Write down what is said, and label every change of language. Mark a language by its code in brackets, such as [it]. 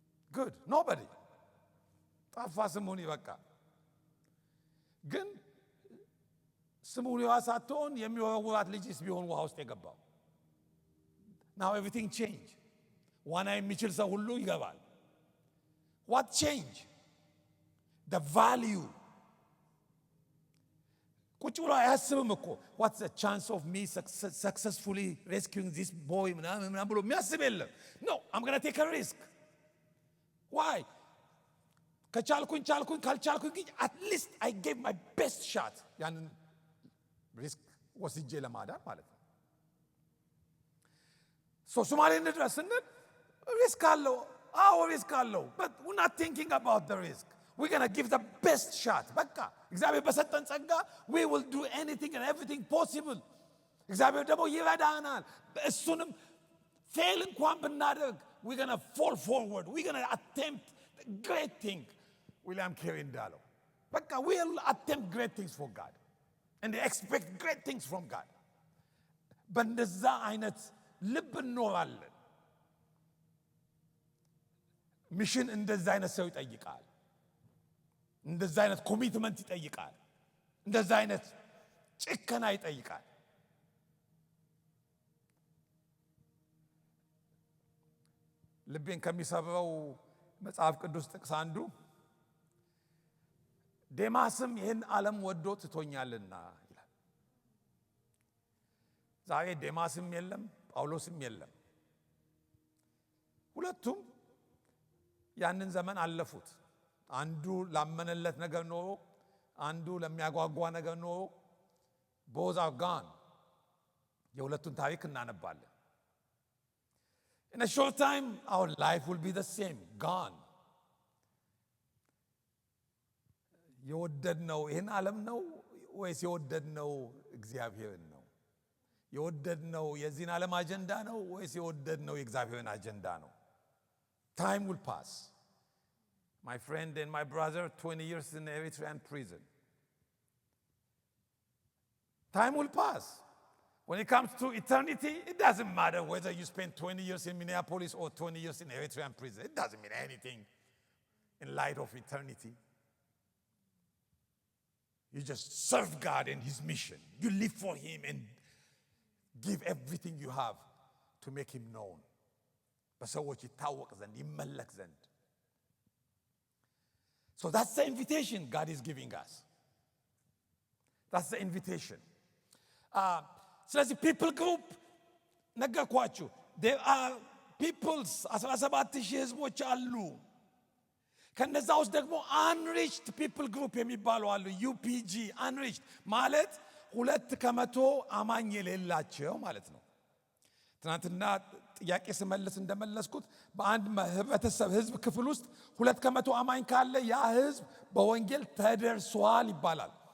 [en] good nobody [am] ጠፋ ስሙኒ በቃ። ግን ስሙኒዋ ሳትሆን የሚወረውራት ልጅስ ቢሆን ውሃ ውስጥ የገባው [en] now everything changed. [am] ዋና የሚችል ሰው ሁሉ ይገባል። [en] what change? the value. [am] ቁጭ ብሎ አያስብም እኮ [en] what's the chance of me successfully rescuing this boy [am] ምናምን ብሎ የሚያስብ የለም። [en] no, I'm going to take a risk. why? [am] ከቻልኩኝ ካልቻልኩኝ ግን [en] at least I gave my best shot. [am] ያንን ሪስክ ወስጄ ለማዳን ማለት ነው። ሶማሌ እንድረስ ስንል ሪስክ አለው። አዎ ሪስክ አለው። [en] but we're not thinking about the risk. we're going to give the best shot. [am] በቃ እግዚአብሔር በሰጠን ጸጋ [en] we will do anything and everything possible. [am] እግዚአብሔር ደግሞ ይረዳናል። እሱንም ፌል እንኳን ብናደርግ [en] we're going to fall forward. we're going to attempt great thing. [am] ዊሊያም ኬሪ እንዳለው በቃ [en] we'll attempt great things for God and they expect great things from God. [am] በእንደዛ አይነት ልብ እንኖራለን። ሚሽን እንደዛ አይነት ሰው ይጠይቃል። እንደዛ አይነት ኮሚትመንት ይጠይቃል። እንደዛ አይነት ጭከና ይጠይቃል። ልቤን ከሚሰብረው መጽሐፍ ቅዱስ ጥቅስ አንዱ ዴማስም ይህን ዓለም ወዶ ትቶኛልና ይላል። ዛሬ ዴማስም የለም ጳውሎስም የለም። ሁለቱም ያንን ዘመን አለፉት። አንዱ ላመነለት ነገር ኖሮ፣ አንዱ ለሚያጓጓ ነገር ኖሮ [en] both are gone. [am] የሁለቱን ታሪክ እናነባለን። [en] in a short time our life will be the same, gone. [am] የወደድነው ይህን ዓለም ነው ወይስ የወደድነው እግዚአብሔርን ነው? የወደድነው የዚህን ዓለም አጀንዳ ነው ወይስ የወደድነው የእግዚአብሔርን አጀንዳ ነው? [en] time will pass. my friend and my brother 20 years in Eritrean prison. time will pass. when it comes to eternity, it doesn't matter whether you spend 20 years in Minneapolis or 20 years in Eritrean prison. It doesn't mean anything in light of eternity. You just serve God and his mission. You live for him and give everything you have to make him known. [am] በሰዎች ይታወቅ ዘንድ ይመለክ ዘንድ. [en] So that's the invitation God is giving us. That's the invitation. [am] ስለዚህ people group ነገርኳችሁ. [en] There are peoples [am] 17,000 ህዝቦች አሉ። ከነዛ ውስጥ ደግሞ unreached people group የሚባሉ አሉ። UPG unreached ማለት 2% አማኝ የሌላቸው ማለት ነው። ትናንትና ጥያቄ ስመልስ እንደመለስኩት በአንድ ህብረተሰብ ህዝብ ክፍል ውስጥ 2% አማኝ ካለ ያ ህዝብ በወንጌል ተደርሷል ይባላል።